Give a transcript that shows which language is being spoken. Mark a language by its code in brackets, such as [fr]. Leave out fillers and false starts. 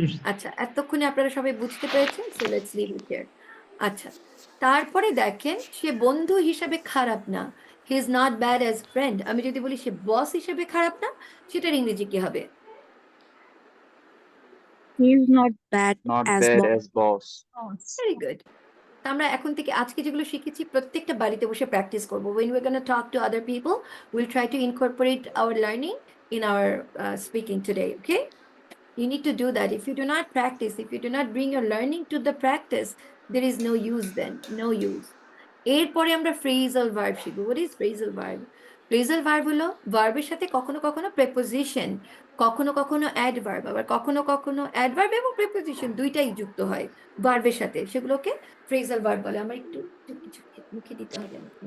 [bn] আচ্ছা, এতক্ষণে আপনারা সবাই বুঝতে পেরেছেন। [en] So let's leave it here. [bn] আচ্ছা, তারপরে দেখেন, সে বন্ধু হিসাবে খারাপ না। [en] He is not bad as friend. [bn] আমি যদি বলি সে বস হিসেবে খারাপ না, সেটার ইংরেজি কি হবে? [en] He is not bad Not as bad boss. as boss. Very good. [bn] আমরা এখন থেকে আজকে যেগুলো শিখেছি প্রত্যেকটা বাড়িতে বসে প্র্যাকটিস করবো। [en] when we're going to talk to other people, we'll try to incorporate our learning in our speaking today. Okay, you need to do that. If you do not practice, if you do not bring your learning to the practice, there is no use then, no use. [bn] এরপরে আমরা phrasal verb শিখবো। [en] what is phrasal verb? [bn] Phrasal verb হলো ভার্বের সাথে কখনো কখনো preposition, কখনো কখনো অ্যাডভার্ব, আবার কখনো কখনো অ্যাডভার্ব এবং প্রেপোজিশন দুইটাই যুক্ত হয় ভার্বের সাথে, সেগুলোকে ফ্রেজাল ভার্ব বলে। আমার একটু কিছু মুখে দিতে হবে।